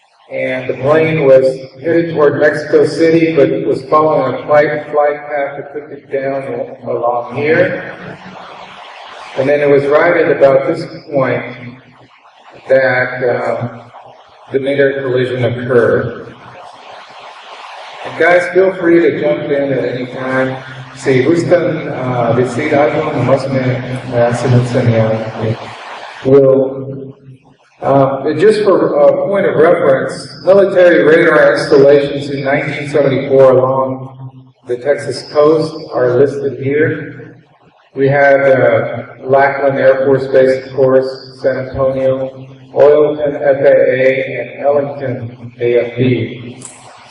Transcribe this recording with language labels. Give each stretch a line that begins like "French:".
English: And the plane was headed toward Mexico City, but it was following a flight path that took it down along here. And then it was right at about this point that the mid-air collision occurred. And guys, feel free to jump in at any time.
Spanish: Si gustan decir algo, nomás me hacen un señal.
English: Just for a point of reference, military radar installations in 1974 along the Texas coast are listed here. We had Lackland Air Force Base, of course, San Antonio, Oilton FAA, and Ellington AFB.